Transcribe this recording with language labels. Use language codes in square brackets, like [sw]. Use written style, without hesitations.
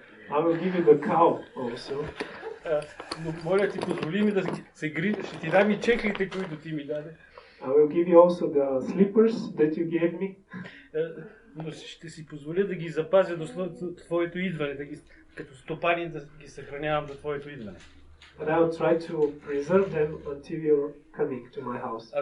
[en] I will give you the cow also. [bg] Но моля ти, позволи ми да се грижа. Ще ти дам и чеклите, които ти ми даде. [en] I will give you also the slippers that you gave me. [bg] Но ще си позволя да ги запазя до твоето идване, като стопанин да ги съхранявам до твоето идване. [en] And I will try to preserve them until you're coming to my house.